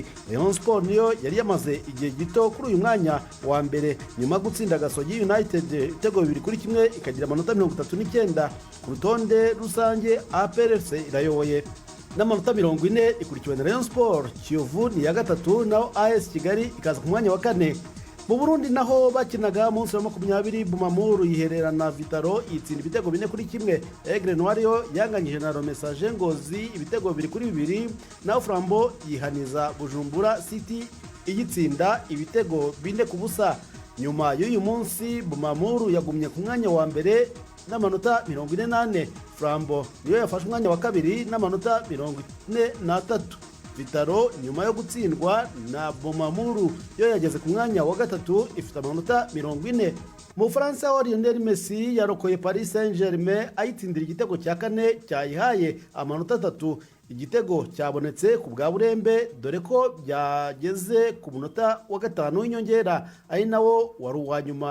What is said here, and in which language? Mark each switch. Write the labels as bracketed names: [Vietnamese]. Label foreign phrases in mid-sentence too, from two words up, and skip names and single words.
[Kinyarwanda] Rayon Sport niyo yari yamaze igihe gito kuri uyu mwanya wa mbere nyuma gutsinda Gasogi United ibitego 2-1 ikagira amanota 39. Ku rutonde rusange APRFC irayoboye n'amanota 40 ikurikiwe na Rayon Sport. Kiyovu ni ya gatatu naho AS Kigali ikaza ku mwanya wa 4. Mu Burundi naho bakinaga munsi wa 20 Bumamuru yihererana Vitaro itsinda ibitego 4-1. Aigle Noir yo yanganyije na Message Ngozi ibitego 2-2 naho Flambo yihaniza Bujumbura City igitsinda ibitego 4-0. Nyuma y'uyu munsi Bumamuru yagumye ku mwanya wa mbere n'amanota 48. Flambo niyo yafashe umwanya wa kabiri n'amanota 43. Vitaro nyuma yo gutsindwa na Bumamuru yo yageze ku mwanya wa gatatu ifite amanota 40. mu Bufaransa ho Lionel Messi yarokoye Paris Saint-Germain ayitsindira igitego cya kane cyayihaye amanota 3. Igitego cyabonetse ku bwa burembe dore ko byageze ku munota wa 5 w'inyongera ari nawo wari uwa nyuma.